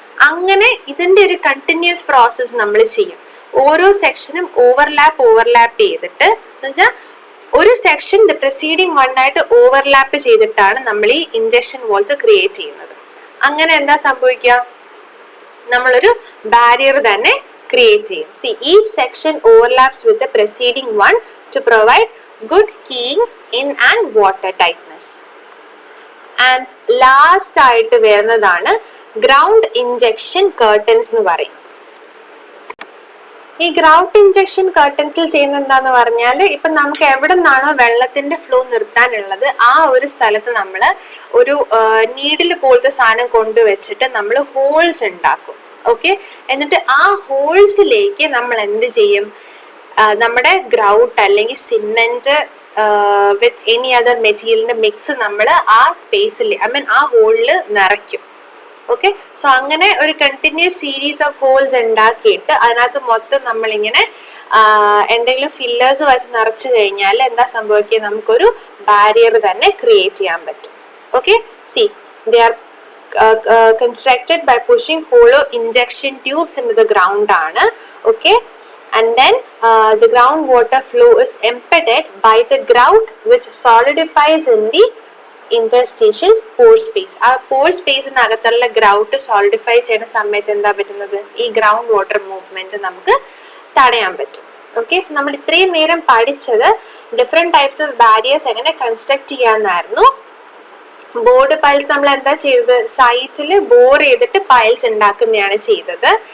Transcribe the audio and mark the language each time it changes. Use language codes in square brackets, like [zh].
[ml] അങ്ങനെ ഇതിന്റെ ഒരു കണ്ടിന്യൂസ് പ്രോസസ് നമ്മൾ ചെയ്യും. ഓരോ സെക്ഷനും ഓവർലാപ്പ് ചെയ്തിട്ട്, എന്നുവെച്ചാൽ ഒരു സെക്ഷൻ പ്രിസീഡിങ് വണ്ണായിട്ട് ഓവർലാപ്പ് ചെയ്തിട്ടാണ് നമ്മൾ ഈ ഇഞ്ചക്ഷൻ വോൾസ് ക്രിയേറ്റ് ചെയ്യുന്നത്. അങ്ങനെ എന്താ സംഭവിക്കുക, നമ്മളൊരു ബാരിയർ തന്നെ create ചെയ്യും. [en] See, each section overlaps with the preceding one to provide good keying in and water tightness. And last [ml] ആയിട്ട് വരുന്നതാണ് ground injection curtains എന്ന് പറയും. ഈ ഗ്രൗണ്ട് ഇഞ്ചക്ഷൻ കർട്ടൻസിൽ ചെയ്യുന്ന എന്താന്ന് പറഞ്ഞാൽ, ഇപ്പൊ നമുക്ക് എവിടെ നിന്നാണോ വെള്ളത്തിന്റെ ഫ്ലോ നിർത്താനുള്ളത് ആ ഒരു സ്ഥലത്ത് നമ്മൾ ഒരു നീഡിൽ പോലത്തെ സാധനം കൊണ്ടുവച്ചിട്ട് നമ്മൾ ഹോൾസ് ഉണ്ടാക്കും. ഓക്കെ, എന്നിട്ട് ആ ഹോൾസിലേക്ക് നമ്മൾ എന്ത് ചെയ്യും, നമ്മുടെ ഗ്രൗട്ട് അല്ലെങ്കിൽ സിമെന്റ് [en] with any other [ml] മെറ്റീരിയലിന്റെ മിക്സ് നമ്മൾ ആ സ്പേസിൽ ആ ഹോളിൽ നിറയ്ക്കും. ഓക്കെ, സോ അങ്ങനെ ഒരു കണ്ടിന്യൂസ് സീരീസ് ഓഫ് ഹോൾസ് ഉണ്ടാക്കിയിട്ട് അതിനകത്ത് മൊത്തം നമ്മളിങ്ങനെ എന്തെങ്കിലും ഫില്ലേഴ്സ് വെച്ച് നിറച്ചു കഴിഞ്ഞാൽ എന്താ സംഭവിക്കുക, നമുക്കൊരു ബാരിയർ തന്നെ ക്രിയേറ്റ് ചെയ്യാൻ പറ്റും. [en] Okay, see they are constructed by pushing hollow injection tubes into the ground ആണ്. Okay, and then the groundwater flow is impeded by the grout which solidifies in the interstitial pore space. [ml] ആ pore സ്പേസിനകത്തുള്ള grout solidify ചെയ്യുന്ന സമയത്ത് എന്താ പറ്റുന്നത്, ഈ ground water movement നമുക്ക് തടയാൻ പറ്റും. ഓക്കെ, സോ നമ്മൾ ഇത്രയും നേരം പഠിച്ചത് [en] different types of barriers [ml] എങ്ങനെ കൺസ്ട്രക്ട് ചെയ്യാന്നായിരുന്നു. ബോർഡ് പൈൽസ് നമ്മൾ എന്താ ചെയ്തത്, സൈറ്റിൽ ബോർ ചെയ്തിട്ട് പൈൽസ് ഉണ്ടാക്കുന്നതാണ് ചെയ്തത്.